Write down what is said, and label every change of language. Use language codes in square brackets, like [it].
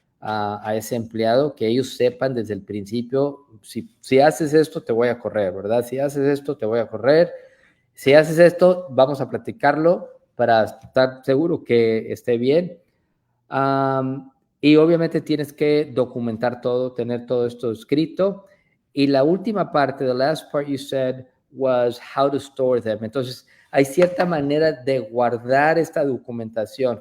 [es] A ese empleado, que ellos sepan desde el principio, si haces esto, te voy a correr, ¿verdad? Si haces esto, te voy a correr. Si haces esto, vamos a platicarlo para estar seguro que esté bien. Y obviamente tienes que documentar todo, tener todo esto escrito. Y la última parte, [en] the last part you said was how to store them. [es] Entonces, hay cierta manera de guardar esta documentación.